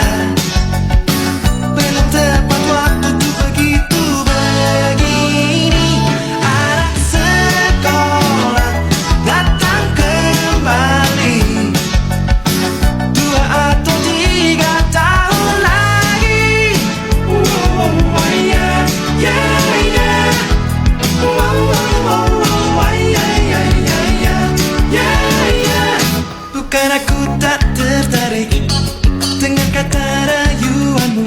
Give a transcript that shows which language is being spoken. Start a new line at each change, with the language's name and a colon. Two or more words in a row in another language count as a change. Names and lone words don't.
Indonesian: Belum tepat waktu tuh begitu begini. Anak sekolah datang kembali, 2 atau 3 tahun lagi.
English: Oh yeah, yeah, yeah. Oh yeah, yeah, yeah, yeah, yeah, yeah.
Indonesian: Bukan aku tak tertarik dengan kata rayuanmu.